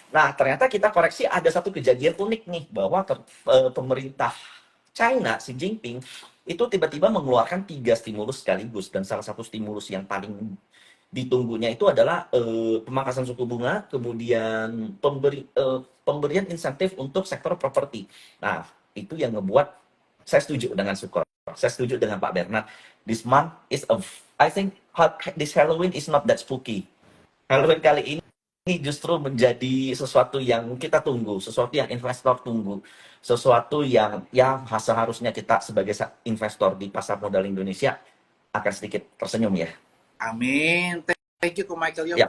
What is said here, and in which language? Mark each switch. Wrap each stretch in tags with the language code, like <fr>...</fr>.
<id>Nah, ternyata kita koreksi ada satu kejadian unik nih, bahwa pemerintah China, Xi Jinping, itu tiba-tiba mengeluarkan 3 stimulus sekaligus. Dan salah satu stimulus yang paling ditunggunya itu adalah pemangkasan suku bunga, kemudian pemberian insentif untuk sektor properti. Nah, itu yang ngebuat saya setuju dengan Sukor. Saya setuju dengan Pak Bernard.</id> <en>This month is I think this Halloween is not that spooky.</en> <id>Halloween kali ini justru menjadi sesuatu yang kita tunggu, sesuatu yang investor tunggu, sesuatu yang ya seharusnya kita sebagai investor di pasar modal Indonesia akan sedikit tersenyum ya.</id> <en>Amin. Thank you, Ko Michael,</en> <id>Ya.</id>